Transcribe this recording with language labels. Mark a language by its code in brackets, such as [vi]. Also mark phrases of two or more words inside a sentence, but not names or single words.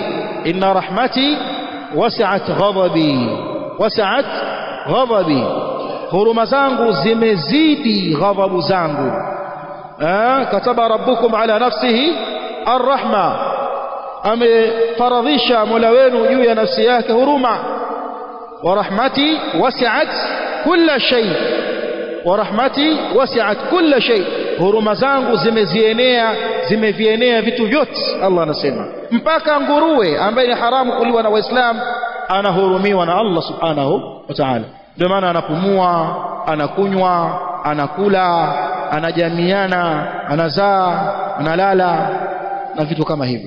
[ar] إن رحمتي وسعت غضبي, [sw] huruma zangu zimezidi ghadhabu zangu. [ar] كتب ربكم على نفسه الرحمة, [sw] amefaradhisha Mola wenu juu ya nafsi yake huruma. [ar] ورحمتي وسعت كل شيء، ورحمتي وسعت كل شيء, [sw] huruma zangu zimevienea vitu vyote. Allah anasema mpaka nguruwe ambaye ni haramu kuliwa na Waislamu anahurumiwa na Allah [ar] سبحانه وتعالى. [sw] Ndio maana anapumua, anakunywa, anakula, anajamiana, anazaa, analala na vitu kama hivyo.